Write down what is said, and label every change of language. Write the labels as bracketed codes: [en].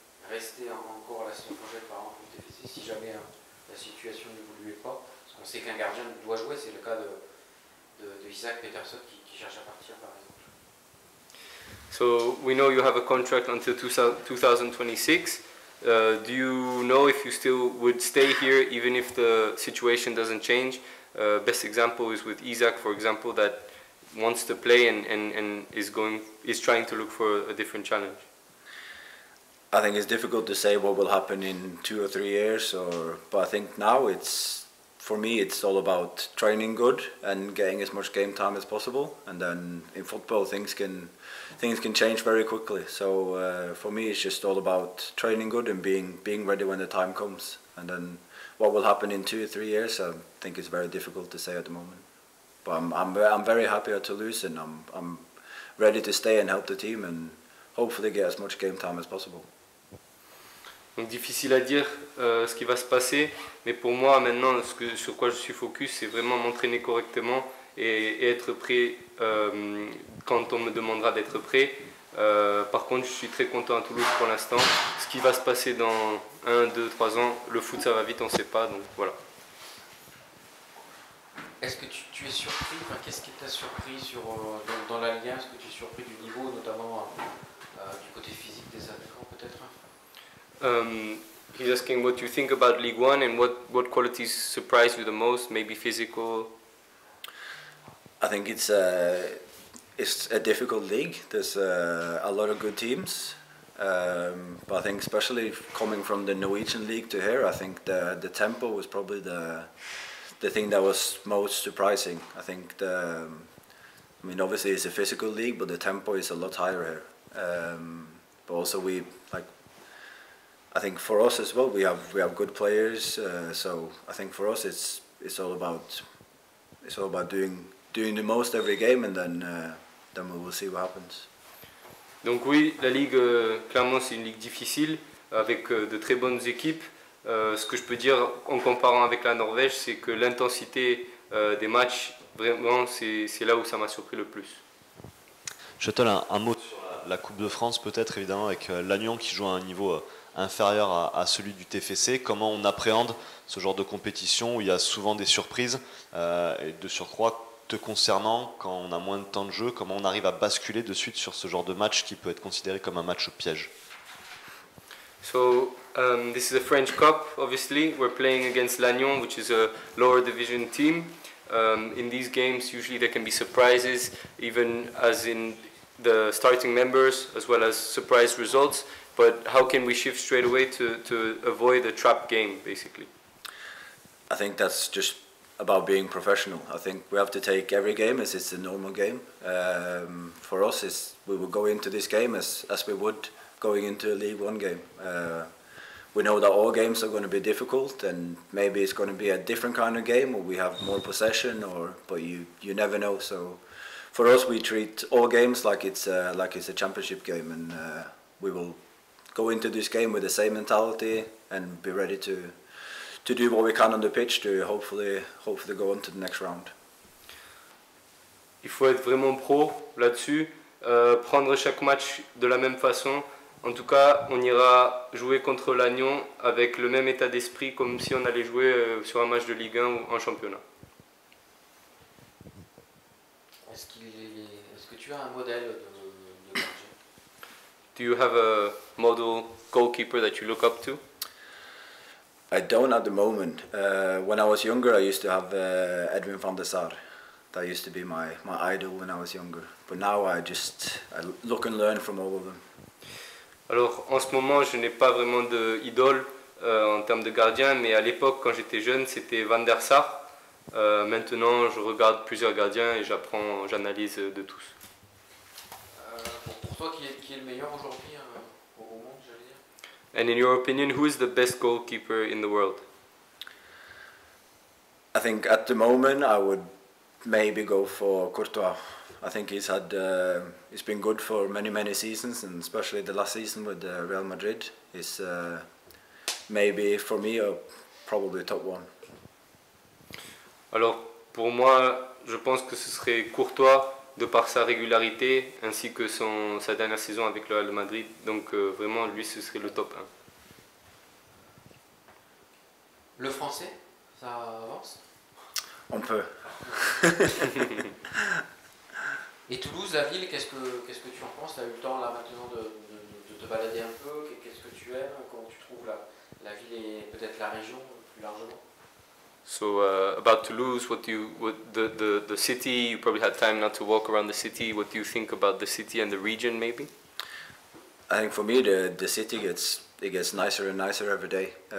[fr] rester encore la saison prochaine par exemple au TéFéCé si jamais la situation n'évoluait pas? Parce qu'on sait qu'un gardien doit jouer, c'est le cas de Isaac Peterson qui cherche à partir par exemple. [en] So we know you have a contract until 2026. Do you know if you still would stay here even if the situation doesn't change? Best example is with Isaac, for example, that wants to play and is trying to look for a different challenge. I think it's difficult to say what will happen in 2 or 3 years, but I think now for me it's all about training good and getting as much game time as possible. And then in football things can change very quickly. So for me it's just all about training good and being ready when the time comes. And then what will happen in 2 or 3 years, I think it's very difficult to say at the moment. But I'm very happy at Toulouse, and I'm ready to stay and help the team and hopefully get as much game time as possible. [fr] Donc difficile à dire ce qui va se passer, mais pour moi maintenant sur quoi je suis focus, c'est vraiment m'entraîner correctement et être prêt quand on me demandera d'être prêt. Par contre je suis très content à Toulouse pour l'instant. Ce qui va se passer dans 1, 2, 3 ans, le foot ça va vite, on ne sait pas, donc voilà. Est-ce que tu es surpris, qu'est-ce qui t'a surpris dans la Ligue 1? Est-ce que tu es surpris du niveau, notamment du côté physique des attaquants peut-être? [en] He's asking what you think about League One and what qualities surprise you the most, maybe physical. I think it's a difficult league. There's a lot of good teams, but I think especially coming from the Norwegian league to here, I think the tempo was probably the thing that was most surprising. I think obviously it's a physical league, but the tempo is a lot higher here. But also I think for us as well, we have good players. So I think for us it's all about doing the most every game, and then we will see what happens. [fr] Donc oui, la ligue clairement c'est une ligue difficile avec de très bonnes équipes. Ce que je peux dire en comparant avec la Norvège, c'est que l'intensité des matchs, vraiment c'est là où ça m'a surpris le plus. Kjetil, un mot sur la Coupe de France peut-être, évidemment, avec Lannion qui joue à un niveau inférieur à celui du TéFéCé. Comment on appréhende ce genre de compétition où il y a souvent des surprises et de surcroît te concernant, quand on a moins de temps de jeu, comment on arrive à basculer de suite sur ce genre de match qui peut être considéré comme un match piège? [en] So this is a French Cup, obviously. We're playing against Lannion, which is a lower division team. In these games, usually there can be surprises, even as in the starting members, as well as surprise results. But how can we shift straight away to avoid a trap game, basically? I think that's just about being professional. I think we have to take every game as it's a normal game. For us, we will go into this game as we would going into a League One game. We know that all games are going to be difficult, and maybe it's going to be a different kind of game where we have more possession, but you never know. So for us, we treat all games like it's a championship game, and we will go into this game with the same mentality and be ready to do what we can on the pitch to hopefully go on to the next round. [fr] Il faut être vraiment pro là-dessus, prendre chaque match de la même façon. En tout cas, on ira jouer contre Lannion avec le même état d'esprit comme si on allait jouer sur un match de Ligue 1 ou en championnat. Est-ce que tu as un modèle de gardien? [en] Do you have a model goalkeeper that you look up to? I don't at the moment. When I was younger, I used to have Edwin van der Sar. That used to be my idol when I was younger. But now I look and learn from all of them. [fr] Alors en ce moment, je n'ai pas vraiment d'idole en termes de gardien, mais à l'époque, quand j'étais jeune, c'était Van der Sar. Maintenant, je regarde plusieurs gardiens et j'analyse de tous. Pour toi, qui est le meilleur aujourd'hui au monde, j'allais dire? [en] And in your opinion, who is the best goalkeeper in the world? I think at the moment I would maybe go for Courtois. I think he's been good for many seasons, and especially the last season with Real Madrid is maybe for me probably top one. [fr] Alors pour moi, je pense que ce serait Courtois de par sa régularité ainsi que sa dernière saison avec le Real Madrid. Donc vraiment, lui, ce serait le top 1. Le français, ça avance? On peut. Et Toulouse, la ville, qu'est-ce que tu en penses? Tu as eu le temps là maintenant de te balader un peu, qu'est-ce que tu aimes? Comment tu trouves la ville et peut-être la région plus largement? [en] So about Toulouse, the city, you probably had time now to walk around the city. What do you think about the city and the region maybe? I think for me the city gets nicer and nicer every day.